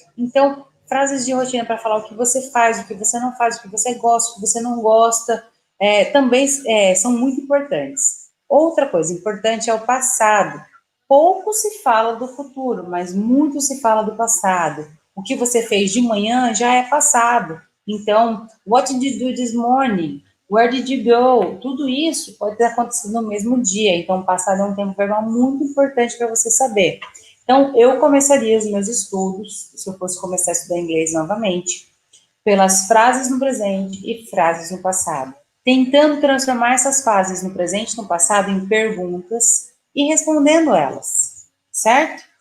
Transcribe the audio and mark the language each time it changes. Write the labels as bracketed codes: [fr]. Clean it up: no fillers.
[pt] Então, frases de rotina para falar o que você faz, o que você não faz, o que você gosta, o que você não gosta, também são muito importantes. Outra coisa importante é o passado. Pouco se fala do futuro, mas muito se fala do passado. O que você fez de manhã já é passado. [en] Então, what did you do this morning? Where did you go? [pt] Tudo isso pode ter acontecido no mesmo dia. Então, o passado é um tempo verbal muito importante para você saber. Então, eu começaria os meus estudos, se eu fosse começar a estudar inglês novamente, pelas frases no presente e frases no passado, tentando transformar essas frases no presente e no passado em perguntas e respondendo elas, certo?